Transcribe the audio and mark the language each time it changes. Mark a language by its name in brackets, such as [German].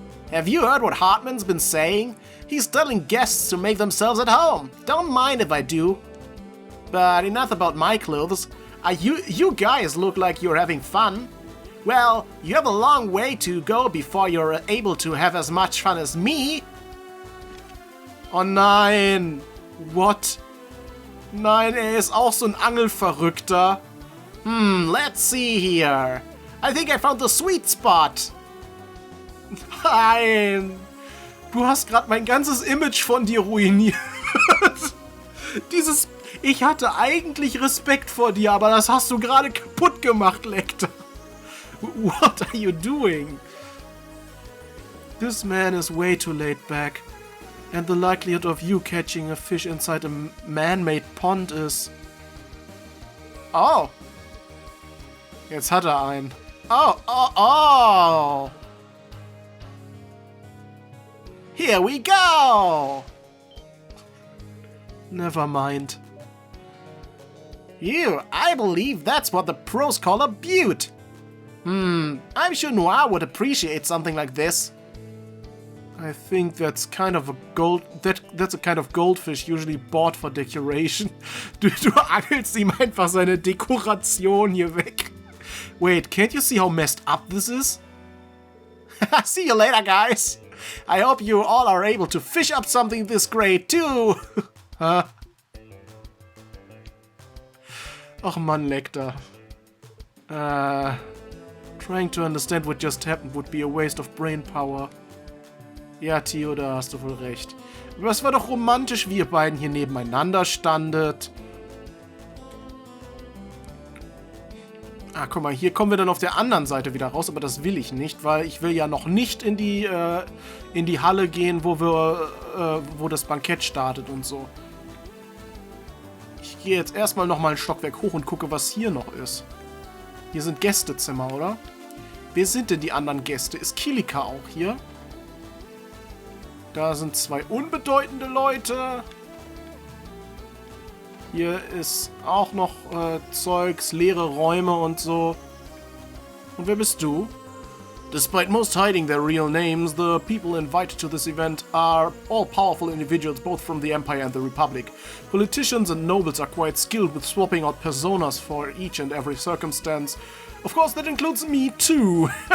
[English] Have you heard what Hartman's been saying? He's telling guests to make themselves at home. Don't mind if I do. But enough about my clothes. You guys look like you're having fun. Well, you have a long way to go before you're able to have as much fun as me. [German] Oh nein. [English] What? [German] Nein, ist auch so ein Angelverrückter. [English] Let's see here. I think I found the sweet spot. Nein. [German] Du hast gerade mein ganzes Image von dir ruiniert. Dieses Ich hatte eigentlich Respekt vor dir, aber das hast du gerade kaputt gemacht, Lecter. [English] What are you doing? This man is way too laid back. And the likelihood of you catching a fish inside a man-made pond is... [German] Oh. Jetzt hat er einen. Oh, oh, oh. [English] Here we go. Never mind. I believe that's what the pros call a beaut. I'm sure Noir would appreciate something like this. I think that's kind of a that's a kind of goldfish usually bought for decoration. [German] Du angelst ihm einfach seine Dekoration hier weg. [English] Wait, can't you see how messed up this is? See you later, guys. I hope you all are able to fish up something this great too. Huh? [German] Ach Mann, Lecter. [English] Trying to understand what just happened would be a waste of brain power. [German] Ja, Theo, da hast du wohl recht. Aber es war doch romantisch, wie ihr beiden hier nebeneinander standet. Ah, guck mal, hier kommen wir dann auf der anderen Seite wieder raus, aber das will ich nicht, weil ich will ja noch nicht in die Halle gehen, wo das Bankett startet und so. Ich gehe jetzt erstmal nochmal ein Stockwerk hoch und gucke, was hier noch ist. Hier sind Gästezimmer, oder? Wer sind denn die anderen Gäste? Ist Kilika auch hier? Da sind zwei unbedeutende Leute. Hier ist auch noch Zeugs, leere Räume und so. Und wer bist du? [English] Despite most hiding their real names, the people invited to this event are all powerful individuals both from the Empire and the Republic. Politicians and nobles are quite skilled with swapping out personas for each and every circumstance. Of course, that includes me too.